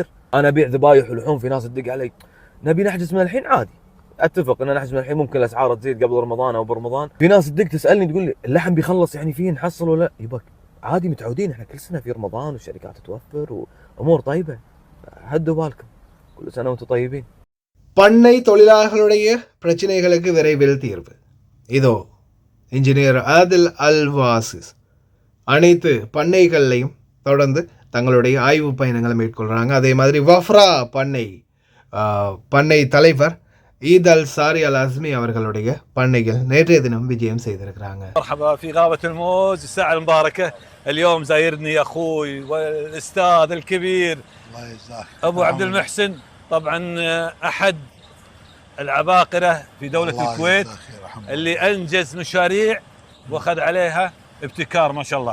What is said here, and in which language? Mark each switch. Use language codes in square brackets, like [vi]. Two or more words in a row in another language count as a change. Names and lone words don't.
[ar] أنا أبيع ذبايح ولحوم، في ناس تدق علي نبي نحجز من الحين، عادي اتفق ان نحجز من الحين، ممكن الاسعار تزيد قبل رمضان او برمضان. في ناس تدق تسالني تقول لي اللحم بيخلص يعني فيه نحصل ولا يبك، عادي متعودين احنا كل سنه في رمضان والشركات توفر وامور طيبه، هدوا بالكم، كل سنه وانتم طيبين. [ta] பண்ணை தொழிலாளர்களுடைய பிரச்சனைகளுக்கு விரைவில் தீர்வு. இதோ இன்ஜினியர் ஆதில் அல்வாசிஸ் அனைத்து பண்ணைகள்லையும் தொடர்ந்து தங்களுடைய ஆய்வு பயணங்களை மேற்கொள்கிறாங்க. அதே மாதிரி வஃப்ரா பண்ணை தலைவர் ஈத் அல் சாரி அல் அஸ்மி அவர்களுடைய பண்ணைகள் நேற்றைய தினம் விஜயம் செய்திருக்கிறாங்க. [ar] مرحبا في غابة الموز الساعة المباركة. اليوم زايرني أخوي والأستاذ الكبير الله يجزاك أبو عبد المحسن، طبعا أحد العباقرة في دولة الكويت اللي أنجز مشاريع وأخذ عليها ابتكار ما شاء الله.